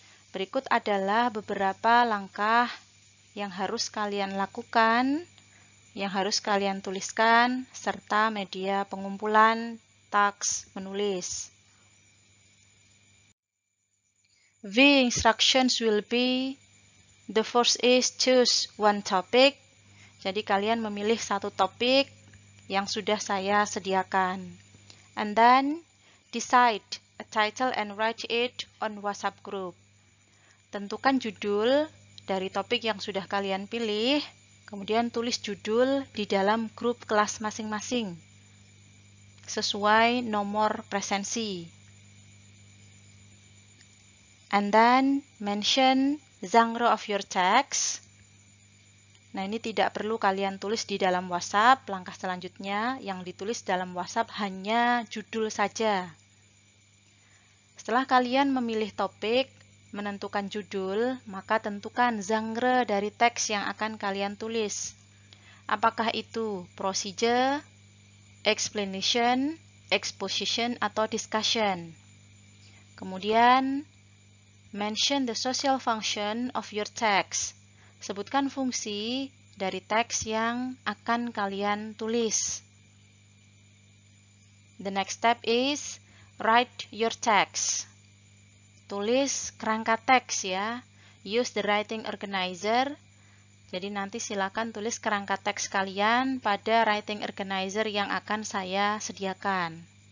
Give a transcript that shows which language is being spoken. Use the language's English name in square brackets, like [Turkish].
[Indonesian] Berikut adalah beberapa langkah yang harus kalian lakukan, yang harus kalian tuliskan, serta media pengumpulan teks menulis. [English] The instructions will be, the first is choose one topic. [Indonesian] Jadi kalian memilih satu topik yang sudah saya sediakan. [English] And then decide a title and write it on WhatsApp group. [Indonesian] Tentukan judul dari topik yang sudah kalian pilih. Kemudian tulis judul di dalam grup kelas masing-masing sesuai nomor presensi. [English] And then mention genre of your text. [Indonesian] Nah, ini tidak perlu kalian tulis di dalam WhatsApp. Langkah selanjutnya yang ditulis dalam WhatsApp hanya judul saja. Setelah kalian memilih topik, menentukan judul, maka tentukan genre dari teks yang akan kalian tulis. Apakah itu procedure, explanation, exposition, atau discussion. Kemudian, [English] mention the social function of your text. [Indonesian] Sebutkan fungsi dari teks yang akan kalian tulis. [English] The next step is write your text. [Indonesian] Tulis kerangka teks ya. [English] Use the writing organizer. [Indonesian] Jadi nanti silakan tulis kerangka teks kalian pada writing organizer yang akan saya sediakan.